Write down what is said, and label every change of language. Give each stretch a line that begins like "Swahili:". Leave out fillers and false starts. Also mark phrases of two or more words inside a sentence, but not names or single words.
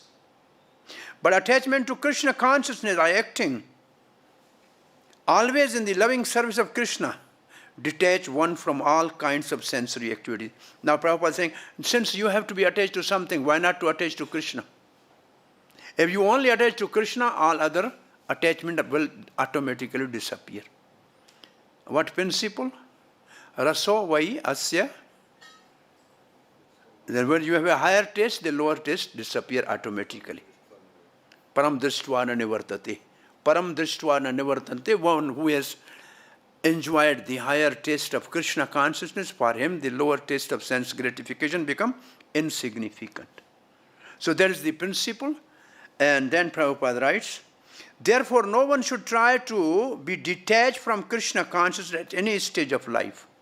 English: But attachment to Krishna consciousness by acting always in the loving service of Krishna detach one from all kinds of sensory activity. Now Prabhupada is saying, since you have to be attached to something, why not to attach to Krishna? If you only attach to Krishna, all other attachment will automatically disappear. What principle?
Sanskrit: Raso vai asya.
English: Then when you have a higher taste, the lower taste disappear automatically.
Sanskrit: Param drishtva na nivartate. Param drishtva na nivartante.
English: One who has enjoyed the higher taste of Krishna consciousness, for him the lower taste of sense gratification become insignificant. So that is the principle. And then Prabhupada writes, therefore no one should try to be detached from Krishna consciousness at any stage of life.